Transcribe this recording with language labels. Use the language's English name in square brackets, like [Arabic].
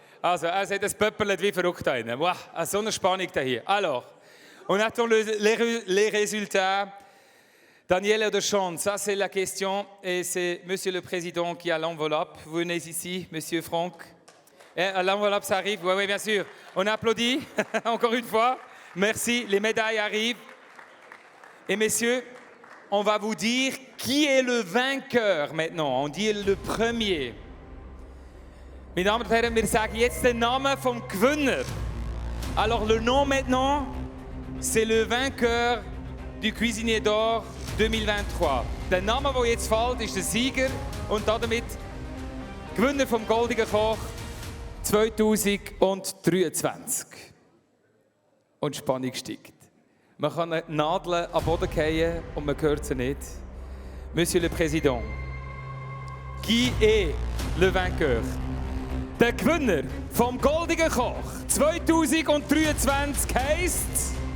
[German] Also, er sagt, es pöppelt wie verrückt rein. Wow, so eine Spannung da hier. [French] Alors, on attend les résultats. Daniel de Sean, ça c'est la question. Et c'est Monsieur le Président qui a l'enveloppe. Vous venez ici, Monsieur Franck. L'enveloppe, ça arrive. Oui, bien sûr. On applaudit, encore une fois. Merci, les médailles arrivent. Et messieurs, on va vous dire qui est le vainqueur maintenant. On dit le premier. [German] Meine Damen und Herren, wir sagen jetzt den Namen vom Gewinner. [French] Alors le nom maintenant, c'est le vainqueur du Cuisinier d'Or 2023. [German] Der Name, der jetzt fällt, ist der Sieger und damit Gewinner vom Goldigen Koch 2023. Und die Spannung steigt. Man kann eine Nadel am Boden fallen und man hört sie nicht. [French] Monsieur le Président, qui est le vainqueur? [German] Der Gewinner vom Goldigen Koch 2023 heisst...